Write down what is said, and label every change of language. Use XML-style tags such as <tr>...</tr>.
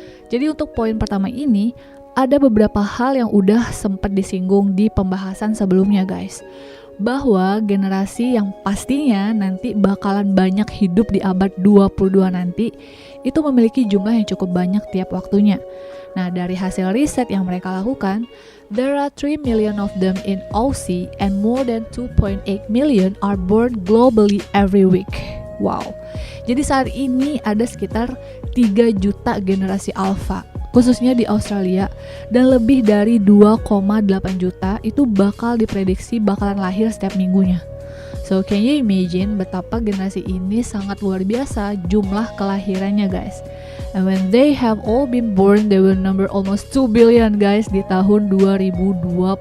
<id>Jadi untuk poin pertama ini, ada beberapa hal yang udah sempat disinggung di pembahasan sebelumnya guys. Bahwa generasi yang pastinya nanti bakalan banyak hidup di abad 22 nanti, itu memiliki jumlah yang cukup banyak tiap waktunya. Nah, dari hasil riset yang mereka lakukan,</id> <en>there are 3 million of them in Aussie and more than 2.8 million are born globally every week. Wow.</en> <id>Jadi saat ini ada sekitar 3 juta generasi Alpha, khususnya di Australia, dan lebih dari 2,8 juta itu bakal diprediksi bakalan lahir setiap minggunya.</id> <en>So can you imagine</en> <id>betapa generasi ini sangat luar biasa jumlah kelahirannya guys.</id> <en>And when they have all been born, they will number almost 2 billion guys</en> <id>di tahun 2025.</id>